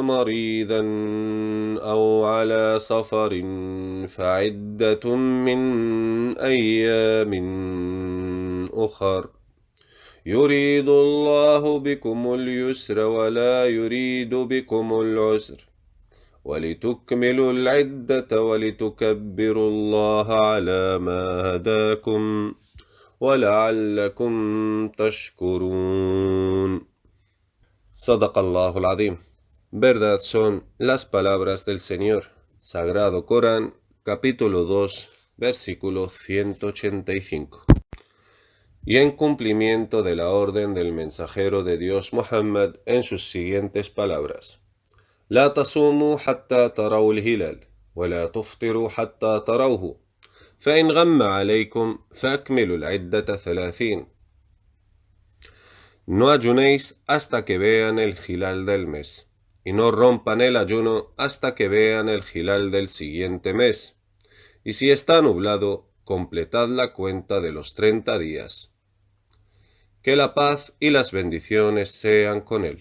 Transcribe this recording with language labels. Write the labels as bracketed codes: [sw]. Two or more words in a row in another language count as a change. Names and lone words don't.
[ar] مريضا أو على سفر فعدة من أيام أخر يريد الله بكم اليسر ولا يريد بكم العسر ولتكملوا العدة ولتكبروا الله على ما هداكم ولعلكم تشكرون. صدق الله العظيم. [es] Verdad son las palabras del Señor. Sagrado Corán, capítulo 2, versículo 185. Y en cumplimiento de la orden del mensajero de Dios Muhammad en sus siguientes palabras. [ar] لا تصوموا حتى تروا الهلال ولا تفطروا حتى تروه فإن غم عليكم فأكملوا العدة 30. [es] No ayunéis hasta que vean el hilal del mes, y no rompan el ayuno hasta que vean el hilal del siguiente mes. Y si está nublado, completad la cuenta de los 30 días. Que la paz y las bendiciones sean con él.